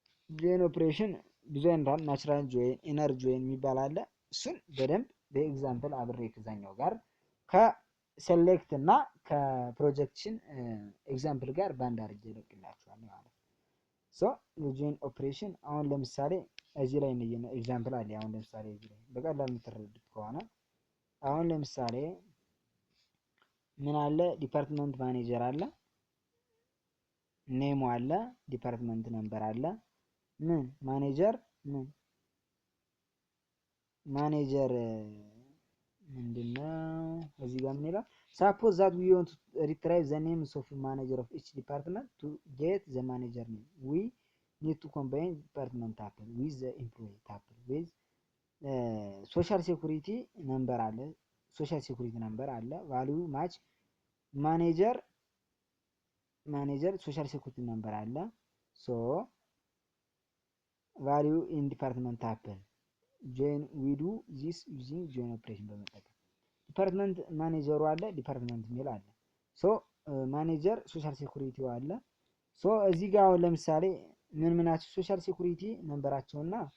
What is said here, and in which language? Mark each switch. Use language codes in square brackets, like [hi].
[am] ጆይን ኦፕሬሽን ብዙ አይነት ናቹራል ጆይን ኢነር ጆይን የሚባል አለ። እሱን በደንብ በኤግዛምፕል አብሬ ከዛኛው ጋር ከሴሌክት እና ከፕሮጀክሽን ኤግዛምፕል ጋር ባንድ አድርጌ እለቅላችኋለሁ ማለት ነው። ሶ የጆይን ኦፕሬሽን አሁን ለምሳሌ እዚህ ላይ ነው ኤግዛምፕል አለ። አሁን ለምሳሌ እዚህ ላይ በቀላሉ የምትረዱት ከሆነ አሁን ለምሳሌ ምን አለ? ዲፓርትመንት ማኔጀር አለ፣ ኔሙ አለ፣ ዲፓርትመንት ነምበር አለ። ምን ማኔጀር ማኔጀር ምንድነው? እዚህ ጋር ምን ይላል? [en] suppose that we want to retrieve the names of manager of each department to get the manager name. We need to combine department tuple with the employee tuple with social security number አለ፣ social security number አለ፣ value match [am] ማኔጀር ሶሻል ሴኩሪቲ ነምበር አለ። ሶ ቫልዩ ኢን ዲፓርትመንት ታፕል ጆይን ዊዱ ዚስ ዩዚንግ ጆይን ኦፕሬሽን በመጠቀም ዲፓርትመንት ማኔጀሩ አለ፣ ዲፓርትመንት ሚል አለ። ሶ ማኔጀር ሶሻል ሴኩሪቲው አለ። ሶ እዚህ ጋር አሁን ለምሳሌ ምን ምናቸው ሶሻል ሴኩሪቲ ነምበራቸውና